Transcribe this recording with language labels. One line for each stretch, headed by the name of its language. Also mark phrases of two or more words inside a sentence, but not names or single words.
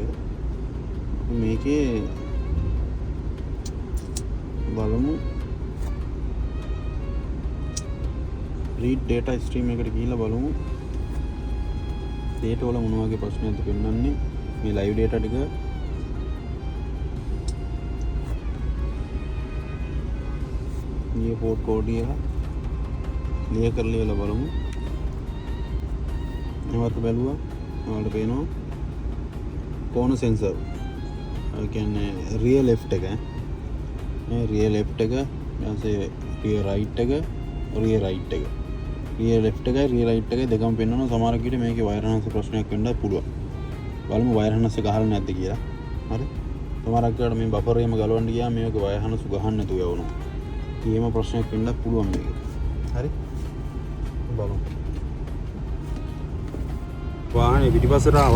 Sinhala: මේකේ බලමු
English: read data stream
Sinhala: එකට ගිහිල්ලා බලමු data වල මොන වගේ ප්‍රශ්නයක්ද පෙන්වන්නේ මේ
English: live data
Sinhala: ටික මේ
English: port code
Sinhala: එක clear කරලා බලමු මේවත් බැලුවා ඔයාලට පේනවා කෝණ සෙන්සර් ඒ කියන්නේ
English: rear left
Sinhala: එක මේ
English: rear left
Sinhala: එක ඊපස්සේ
English: rear right
Sinhala: එක
English: rear right
Sinhala: එක
English: rear left
Sinhala: එකයි
English: rear right
Sinhala: එකයි දෙකම පෙන්වනවා. සමහර විට මේකේ
English: wire harness
Sinhala: ප්‍රශ්නයක් වෙන්නත් පුළුවන්. බලමු
English: wire harness
Sinhala: ගහලා නැද්ද කියලා. හරි. සමහරක් වෙලාවට මේ බෆර් එකම ගලවන්න ගියාම මේක
English: wire harness
Sinhala: ගහන්න නැතුව යවනවා. ඒකම ප්‍රශ්නයක් වෙන්නත් පුළුවන් මේකේ. හරි. බලමු. වාහනේ පිටිපස්සට ආවා.